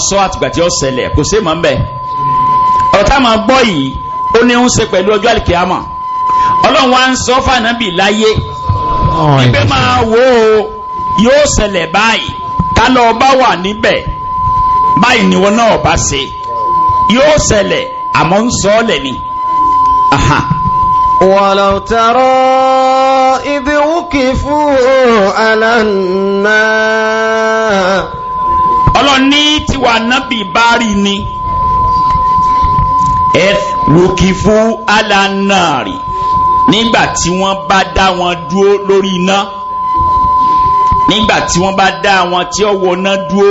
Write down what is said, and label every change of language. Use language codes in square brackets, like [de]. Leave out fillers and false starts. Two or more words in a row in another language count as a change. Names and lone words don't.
[yo] sọ àtìgbà tí ó ṣẹlẹ̀ kò sí mọ́ ń bẹ̀ ọ̀rọ̀ tá a máa gbọ́ yìí ó ní ń ṣe pẹ̀lú ọjọ́ àlìkìyámà ọlọ́run wa ń sọ fànàbì láyé ìgbé máa wò ó yóò ṣẹlẹ̀ báyìí ká lọ bá wà níbẹ̀ báyìí ni wọn náà bá ṣe yóò ṣẹlẹ̀ àmọ́ ń sọ ọ́ lẹ̀ ni. [ar] ولو ترى إذ وقفوا على النار [yo] ọlọ́ni tiwa nábì bá rí ni [ar] وقفوا على النار [yo] nígbà tí wọ́n bá dá wọn dúró lórí iná nígbà tí wọ́n bá dá wọn tí ó wọná dúró